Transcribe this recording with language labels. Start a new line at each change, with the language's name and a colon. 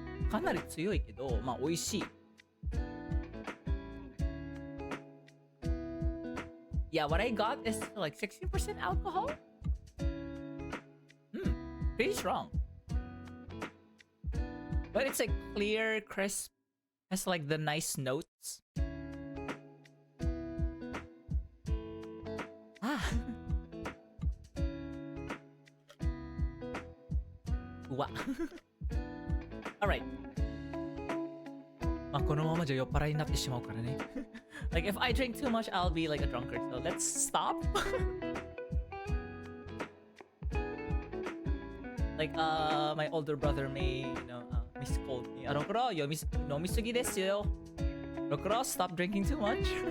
Japanese: かなり強いけど、まあ美味しい。
English: Yeah, what I got is like 16% alcohol. Pretty strong. But it's like clear, crisp, has like the nice notes. Wow. Alright.
Japanese: まあこのままじゃ酔っ払いになってしまうからね。
English: Like if I drink too much, I'll be like a drunkard. So let's stop. Like my older brother may, misquote me. Rokuro,
Japanese: nomiisugi desu yo.
English: Rokuro, stop drinking too much.